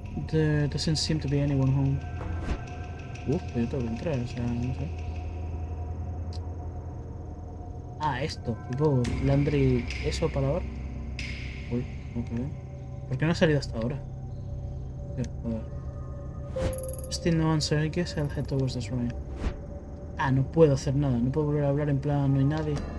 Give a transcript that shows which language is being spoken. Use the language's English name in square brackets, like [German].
[English] There doesn't seem to be anyone home. [Spanish] Pues yo tengo que entrar, o sea, no sé. Ah, esto, tipo laundry, eso para ahora. Uy, ok. ¿Por qué no ha salido hasta ahora? A ver. [English] Still no answer, I guess I'll head towards the shrine. [Spanish] Ah, no puedo hacer nada, no puedo volver a hablar en plan, no hay nadie.